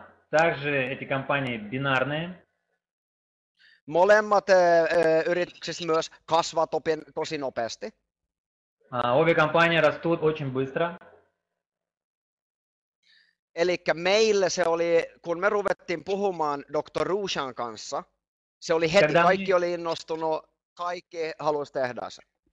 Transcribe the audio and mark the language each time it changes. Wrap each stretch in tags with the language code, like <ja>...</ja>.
<ru>Также эти компании бинарные.</ru> <fi>Molemmat yritykset myös kasvaa tosi nopeasti.</fi> <ru>Обе компании растут очень быстро.</ru> <fi>Eli meille se oli, kun me ruvettiin puhumaan Dr. Rushan kanssa, se oli heti, kaikki oli innostunut, kaikki halusi tehdä sen.</fi>